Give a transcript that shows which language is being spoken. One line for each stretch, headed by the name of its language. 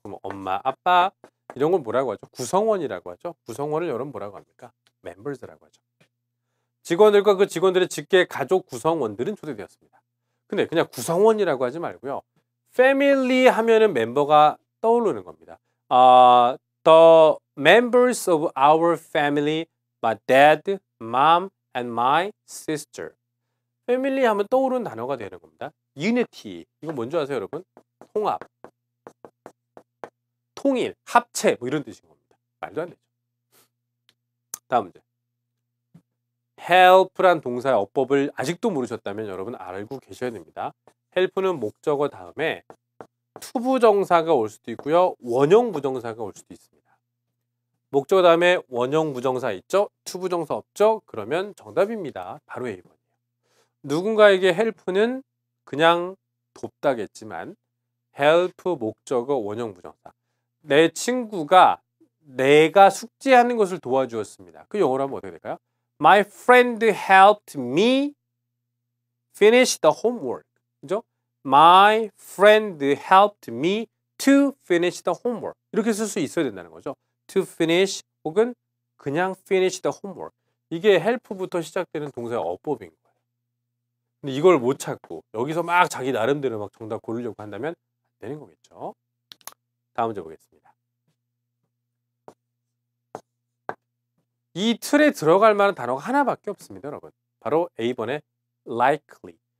Korean: 그럼 엄마, 아빠 이런 걸 뭐라고 하죠? 구성원이라고 하죠. 구성원을 여러분 뭐라고 합니까? members라고 하죠. 직원들과 그 직원들의 직계가족 구성원들은 초대되었습니다. 근데 그냥 구성원이라고 하지 말고요. family 하면은 멤버가 떠오르는 겁니다.
English: The members of our family, my dad, mom, and my sister.
Korean: 패밀리 하면 떠오르는 단어가 되는 겁니다.
English: unity.
Korean: 이거 뭔지 아세요, 여러분? 통합, 통일, 합체 뭐 이런 뜻인 겁니다. 말도 안 되죠. 다음 문제. help란 동사의 어법을 아직도 모르셨다면 여러분 알고 계셔야 됩니다. help는 목적어 다음에 투부정사가 올 수도 있고요. 원형 부정사가 올 수도 있습니다. 목적어 다음에 원형 부정사 있죠? 투부정사 없죠? 그러면 정답입니다. 바로 A번이에요. 누군가에게 help는 그냥 돕다겠지만 help 목적어 원형 부정사. 내 친구가 내가 숙제하는 것을 도와주었습니다. 그 영어로 하면 어떻게 될까요?
English: My friend helped me finish the homework.
Korean: 그죠?
English: My friend helped me to finish the homework.
Korean: 이렇게 쓸 수 있어야 된다는 거죠.
English: To finish
Korean: 혹은 그냥
English: finish the homework.
Korean: 이게 help부터 시작되는 동사의 어법인 거예요. 근데 이걸 못 찾고 여기서 막 자기 나름대로 막 정답 고르려고 한다면 안 되는 거겠죠. 다음 문제 보겠습니다. 이 틀에 들어갈 만한 단어가 하나밖에 없습니다, 여러분. 바로 A번의 likely.